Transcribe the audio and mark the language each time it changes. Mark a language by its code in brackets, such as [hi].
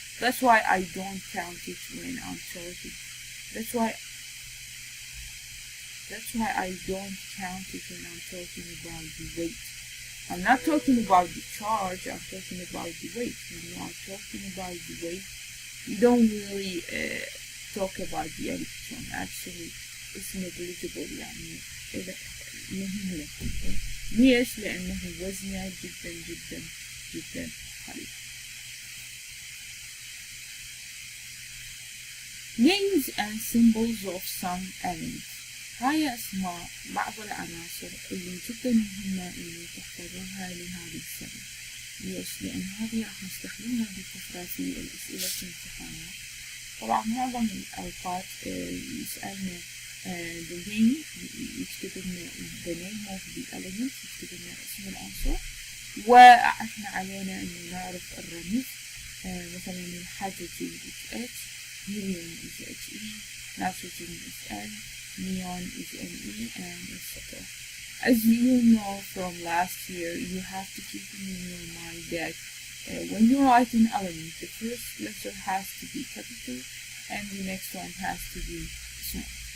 [en] That's why I don't count it when I'm talking. That's why I don't count it when I'm talking about the weight. I'm not talking about the charge, I'm talking about the weight. When I'm talking about the weight, you don't really talk about the electron. Actually, it's negligible. [ar] يعني مهم لك. ليش؟ لأنه وزنه جدا جدا جدا قليل. [en] Names and symbols of some elements. [ar] هاي أسماء بعض العناصر اللي جدا مهمة إنه تحفظوها لهذه السنة. ليش؟ لأن هذه راح نستخدمها بكثرة في الأسئلة في الامتحانات. طبعا معظم الأوقات يسألنا the name، يكتب لنا [en] the name of the element، [ar] يكتب لنا اسم العنصر، وإحنا علينا إنه نعرف الرمز. [en] مثلا الهيدروجين is H, helium is He, nitrogen is N, neon is Ne, and etc. As you will know from last year, you have to keep in your mind that when you write an element, the first letter has to be capital and the next one has to be small.